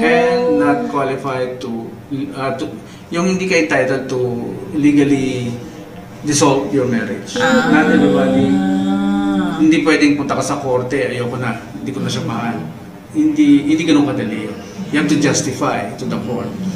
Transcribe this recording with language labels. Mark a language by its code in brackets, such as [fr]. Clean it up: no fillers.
[en] and not qualified to [tl] yung hindi ka [en] entitled to legally dissolve your marriage. Not everybody. [tl] Hindi pwedeng punta ka sa korte, ayoko na, hindi ko na siya mahal. Hindi ganun kadali yun. [en] You have to justify to the court.